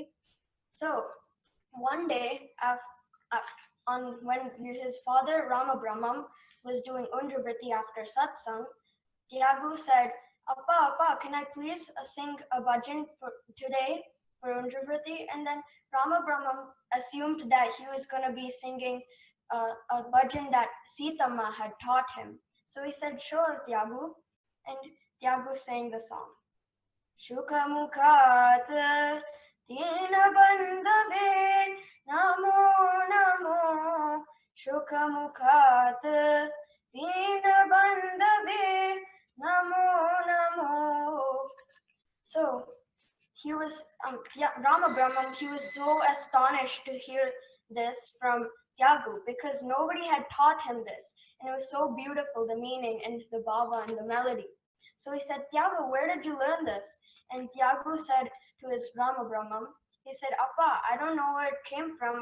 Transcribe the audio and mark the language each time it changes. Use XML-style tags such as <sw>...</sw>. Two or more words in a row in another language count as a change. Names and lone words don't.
<en>So one day, when his father Rama Brahmam was doing unjavriti after satsang, Tyagu said, Appa, can I please sing a bhajan for today for unjavriti? And then Rama Brahmam assumed that he was going to be singing a bhajan that Sitama had taught him. So he said, sure, Tyagu. And Tyagu sang the song.</en> <sa>Shukha mukhat tina bandave namo namo. Shukha mukhat tina bandave namo namo.</sa> <en>So he was Rama Brahmam. He was so astonished to hear this from Tyagu because nobody had taught him this, and it was so beautiful, the meaning and the bhava and the melody. So he said, Tyagu, where did you learn this? And Tyagu said to his Rama Brahmam, he said, Appa, I don't know where it came from.</en>